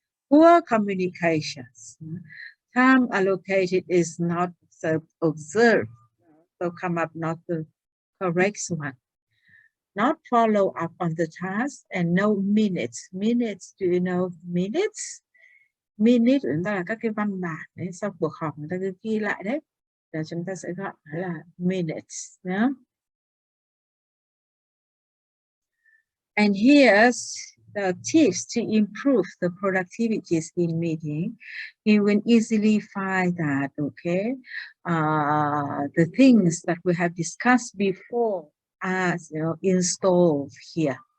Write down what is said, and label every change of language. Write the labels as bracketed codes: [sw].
[en] Poor communications. Time allocated is not observed. So come up not the correct one. Not follow up on the task and no minutes. Minutes, do you know minutes? [vi] Minute là các cái văn bản đấy, sau cuộc họp người ta cứ ghi lại đấy, là chúng ta sẽ gọi là minutes. [en] Yeah? And here's the tips to improve the productivities in meeting. You will easily find that, okay, the things that we have discussed before are, you know, installed here.